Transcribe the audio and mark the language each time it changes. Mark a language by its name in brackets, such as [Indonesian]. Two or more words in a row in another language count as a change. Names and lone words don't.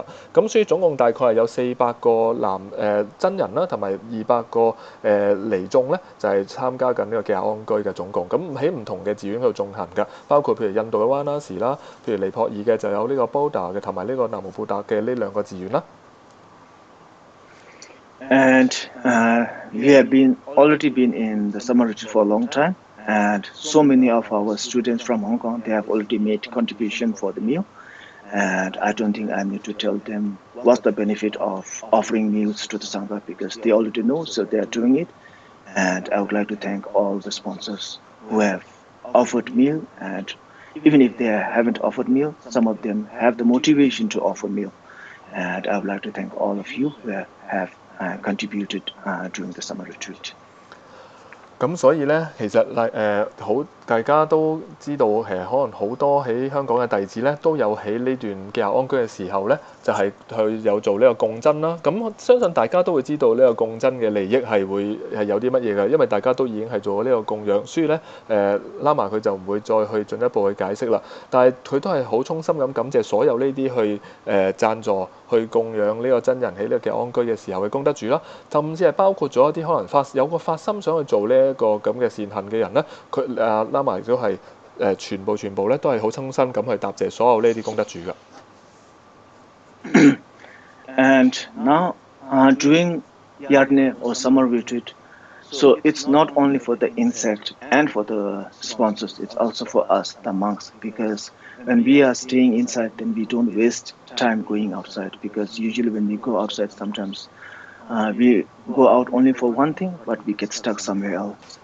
[Cantonese] 咁所以總共大概係有400個真人啦，同埋200個尼眾咧，就係參加緊呢個結夏安居嘅總共。咁喺唔同嘅寺院度進行㗎，包括譬如印度嘅灣拉士啦，譬如尼泊爾嘅就有呢個 Buddha 嘅，同埋呢個南無布達嘅呢2個寺院啦。 [English] And we have already been in the summer retreat for a long time, and so many of our students from Hong Kong, they have already made contribution for the meal. And I don't think I need to tell them what's the benefit of offering meals to the Sangha because they already know, so they are doing it. And I would like to thank all the sponsors who have offered meal, and even if they haven't offered meal, some of them have the motivation to offer meal. And I would like to thank all of you who have contributed during the summer retreat. [Cantonese] 咁所以咧，其實大家都知道，其實可能好多喺香港嘅弟子咧，都有喺呢段結夏安居嘅時候咧，就係去有做呢個共真啦。咁相信大家都會知道呢個共真嘅利益係有啲乜嘢嘅，因為大家都已經係做咗呢個供養，所以咧拉瑪佢就唔會再去進一步去解釋啦。但係佢都係好衷心咁感謝所有呢啲去贊助、去供養呢個真人喺呢個結夏安居嘅時候嘅功德主啦，甚至係包括咗一啲可能有個發心想去做呢一個咁嘅善行嘅人咧，佢拉埋都係全部咧都係好衷心咁去答謝所有呢啲功德主㗎。 [English] And now during Yarney or summer retreat, so it's not only for the insect and for the sponsors, it's also for us, the monks, because when we are staying inside, then we don't waste time going outside, because usually when we go outside, sometimes we go out only for one thing, but we get stuck somewhere else.